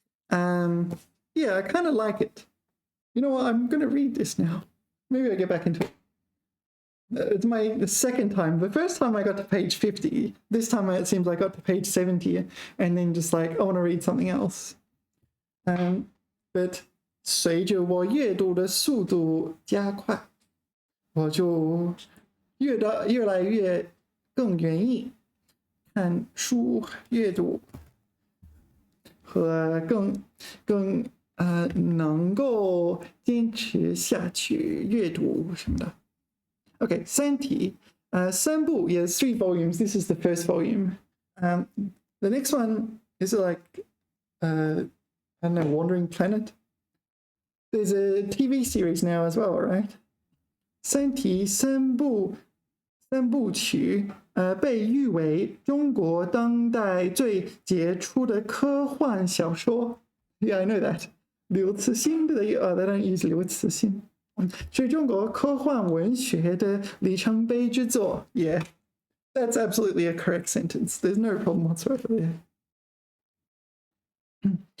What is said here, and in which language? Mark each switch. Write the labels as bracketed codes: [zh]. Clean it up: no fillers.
[en] Yeah, I kind of like it. You know what? I'm going to read this now. Maybe I'll get back into it. It's the second time. The first time I got to page 50. This time it seems I got to page 70 and then just like, I want to read something else. [zh] But 随着我阅读的速度加快，我就越来越更愿意看书阅读和更能够坚持下去阅读什么的。 [en] Okay, Santi, 三部 yes, 3 volumes. This is the first volume. The next one is like, I don't know, Wandering Planet. There's a TV series now as well, right? [zh] 三体三部曲，被誉为中国当代最杰出的科幻小说。 [en] Yeah, I know that. 刘慈欣 they don't use 刘慈欣。 [zh] 是中国科幻文学的里程碑之作。 [en] Yeah, that's absolutely a correct sentence. There's no problem whatsoever there.